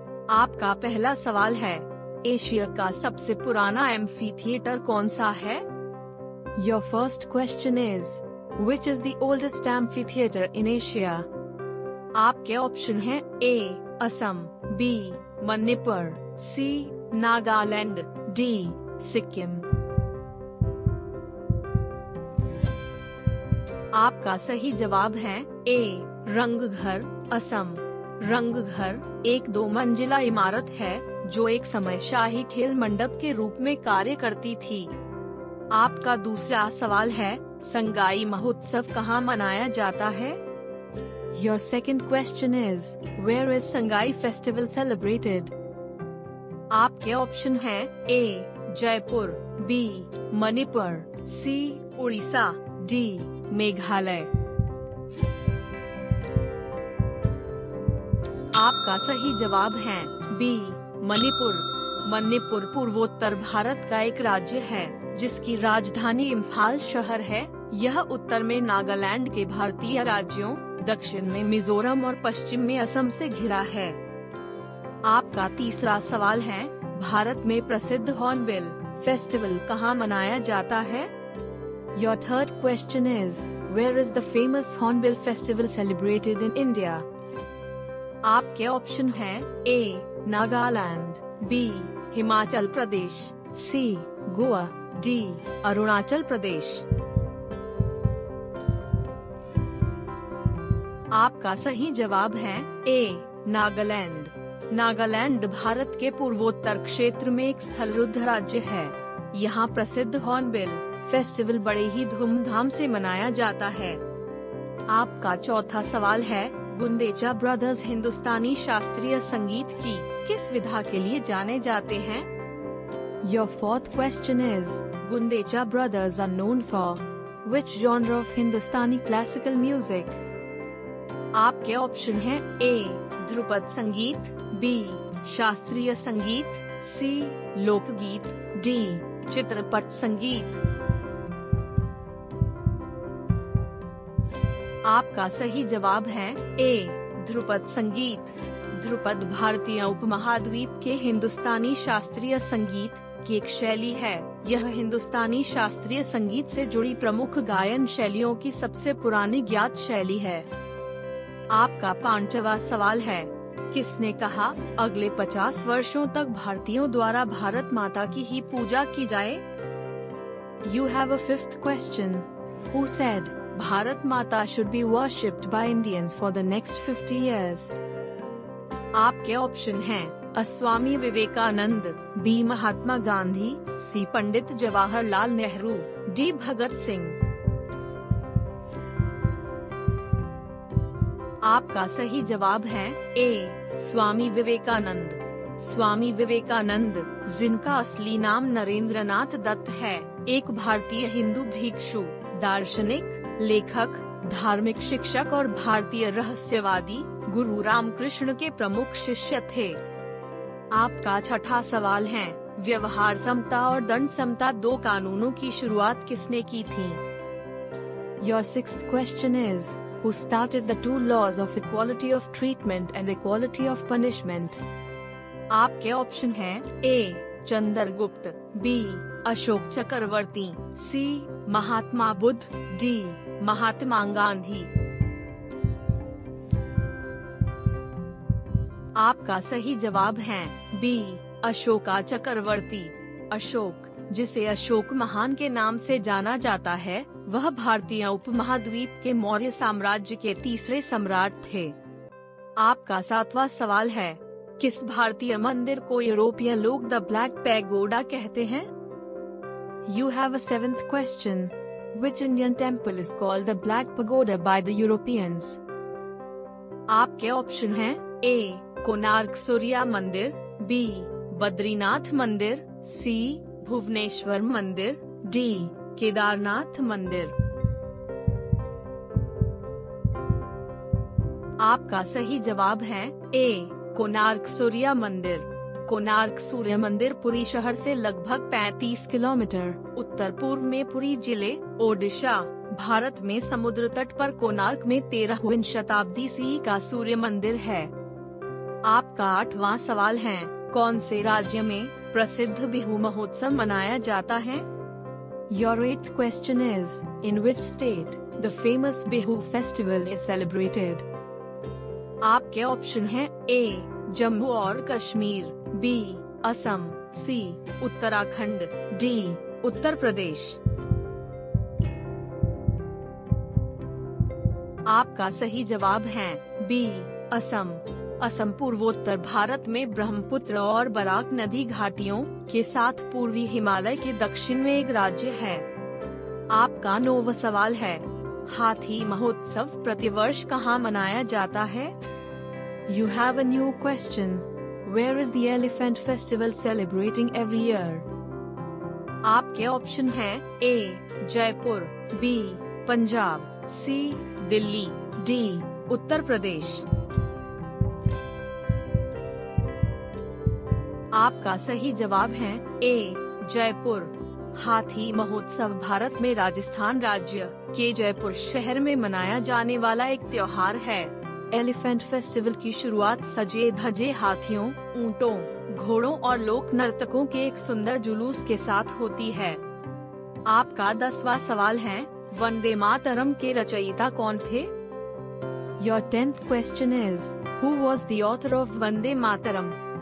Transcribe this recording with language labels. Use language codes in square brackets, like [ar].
[hi] आपका पहला सवाल है, एशिया का सबसे पुराना एम्फी थिएटर कौन सा है? [en] Your first question is, which is the oldest amphitheater in Asia? [hi] आपके ऑप्शन हैं A. Assam, B. Manipur, C. Nagaland, D. Sikkim. आपका सही जवाब है A. रंगघर, असम। रंगघर एक 2 मंजिला इमारत है जो एक समय शाही खेल मंडप के रूप में कार्य करती थी। आपका दूसरा सवाल है, संगाई महोत्सव कहाँ मनाया जाता है? [en] Your second question is, where is Sangai festival celebrated? [hi] आपके ऑप्शन हैं A. Jaipur, B. Manipur, C. Orissa, D. Meghalaya. आपका सही जवाब है B. मणिपुर। मणिपुर पूर्वोत्तर भारत का एक राज्य है जिसकी राजधानी इम्फाल शहर है। यह उत्तर में नागालैंड के भारतीय राज्यों, दक्षिण में मिजोरम और पश्चिम में असम से घिरा है। आपका तीसरा सवाल है, भारत में प्रसिद्ध हॉर्नबिल फेस्टिवल कहाँ मनाया जाता है? [en] Your third question is, where is the famous Hornbill festival celebrated in India? [hi] आपके ऑप्शन हैं A. Nagaland, B. Himachal Pradesh, C. Goa, D. Arunachal Pradesh. आपका सही जवाब है A. नागालैंड। नागालैंड भारत के पूर्वोत्तर क्षेत्र में एक स्थलरुद्ध राज्य है। यहाँ प्रसिद्ध हॉर्नबिल फेस्टिवल बड़े ही धूमधाम से मनाया जाता है। आपका चौथा सवाल है, गुंदेचा ब्रदर्स हिंदुस्तानी शास्त्रीय संगीत की किस विधा के लिए जाने जाते हैं? [en] Your fourth question is, Gundecha brothers are known for which genre of Hindustani classical music? [hi] आपके ऑप्शन हैं A. ध्रुपद संगीत, B. शास्त्रीय संगीत, C. लोकगीत, D. चित्रपट संगीत। आपका सही जवाब है A. ध्रुपद संगीत। ध्रुपद भारतीय उपमहाद्वीप के हिंदुस्तानी शास्त्रीय संगीत की एक शैली है। यह हिंदुस्तानी शास्त्रीय संगीत से जुड़ी प्रमुख गायन शैलियों की सबसे पुरानी ज्ञात शैली है। आपका पांचवा सवाल है, किसने कहा अगले 50 वर्षों तक भारतीयों द्वारा भारत माता की ही पूजा की जाए? [en] You have a fifth question. Who said Bharat Mata should be worshipped by Indians for the next 50 years? [hi] आपके ऑप्शन हैं Swami Vivekananda, B. Mahatma Gandhi, C. Pandit Jawaharlal Nehru, D. Bhagat Singh. आपका सही जवाब है A. स्वामी विवेकानंद। स्वामी विवेकानंद, जिनका असली नाम नरेंद्रनाथ दत्त है, एक भारतीय हिंदू भिक्षु, दार्शनिक, लेखक, धार्मिक शिक्षक और भारतीय रहस्यवादी गुरु रामकृष्ण के प्रमुख शिष्य थे। आपका छठा सवाल है, व्यवहार समता और दंड समता 2 कानूनों की शुरुआत किसने की थी? [en] Your sixth question is, who started the 2 laws of equality of treatment and equality of punishment? [hi] आपके ऑप्शन हैं A. Chandragupta, B. Ashok Chakraborty, C. Mahatma Buddha, D. Mahatma Gandhi. आपका सही जवाब है B. अशोका चक्रवर्ती। अशोक, जिसे अशोक महान के नाम से जाना जाता है, वह भारतीय उपमहाद्वीप के मौर्य साम्राज्य के तीसरे सम्राट थे। आपका 7वां सवाल है, किस भारतीय मंदिर को यूरोपीय लोग द ब्लैक पैगोडा कहते हैं? [en] You have a 7th question. Which Indian temple is called the Black Pagoda by the Europeans? [hi] आपके ऑप्शन हैं A. कोणार्क सूर्य मंदिर, B. बद्रीनाथ मंदिर, C. भुवनेश्वर मंदिर, D. केदारनाथ मंदिर। आपका सही जवाब है A. कोणार्क सूर्य मंदिर। कोणार्क सूर्य मंदिर पुरी शहर से लगभग 35 किलोमीटर उत्तर पूर्व में पुरी जिले, ओडिशा, भारत में समुद्र तट पर कोणार्क में 13वीं शताब्दी ईस्वी का सूर्य मंदिर है। आपका 8वां सवाल है, कौन से राज्य में प्रसिद्ध बिहू महोत्सव मनाया जाता है? [en] Your 8th question is, in which state the famous Bihu festival is celebrated? [hi] आपके ऑप्शन हैं A. जम्मू और Kashmir, B. Assam, C. Uttarakhand, D. Uttar Pradesh. आपका सही जवाब है B. असम। असम पूर्वोत्तर भारत में ब्रह्मपुत्र और बराक नदी घाटियों के साथ पूर्वी हिमालय के दक्षिण में एक राज्य है। आपका 9वां सवाल है, हाथी महोत्सव प्रतिवर्ष कहाँ मनाया जाता है? [en] You have a new question. Where is the elephant festival celebrating every year? [hi] आपके ऑप्शन हैं A. Jaipur, B. Punjab, C. Delhi, D. Uttar Pradesh. आपका सही जवाब है A. जयपुर। हाथी महोत्सव भारत में राजस्थान राज्य के जयपुर शहर में मनाया जाने वाला एक त्योहार है। एलिफेंट फेस्टिवल की शुरुआत सजे धजे हाथियों, ऊंटों, घोड़ों और लोक नर्तकों के एक सुंदर जुलूस के साथ होती है। आपका 10वां सवाल है, वंदे मातरम के रचयिता कौन थे? [en] Your 10th question is, who was the author of Vande Mataram?